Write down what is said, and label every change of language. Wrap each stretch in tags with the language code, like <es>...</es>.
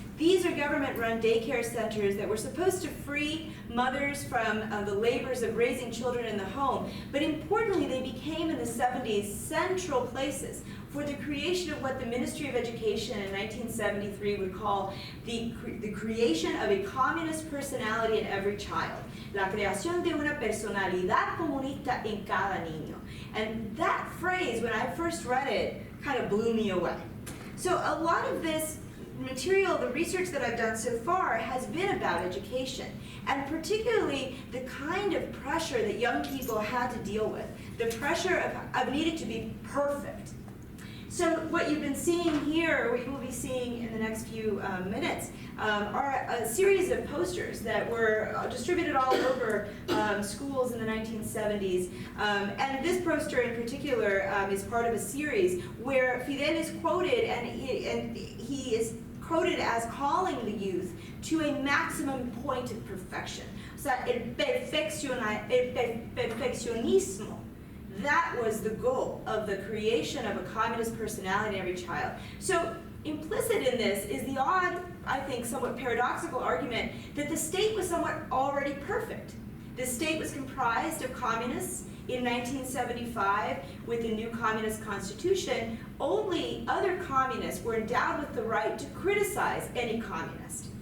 <en>These are government-run daycare centers that were supposed to free mothers from the labors of raising children in the home, but importantly, they became in the 70s central places for the creation of what the Ministry of Education in 1973 would call the creation of a communist personality in every child.</en> <es>La creación de una personalidad comunista en cada niño.</es> <en>And that phrase, when I first read it, kind of blew me away. So a lot of this material, the research that I've done so far, has been about education, and particularly the kind of pressure that young people had to deal with, the pressure of needing to be perfect. So what you've been seeing here, or what you will be seeing in the next few minutes, are a series of posters that were distributed all over schools in the 1970s. And this poster in particular is part of a series where Fidel is quoted, and he is quoted as calling the youth to a maximum point of perfection.</en> <es>O sea, el perfeccionismo.</es> <en>That was the goal of the creation of a communist personality in every child. So implicit in this is the odd, I think, somewhat paradoxical argument that the state was somewhat already perfect. The state was comprised of communists. In 1975, with the new communist constitution, only other communists were endowed with the right to criticize any communist.</en>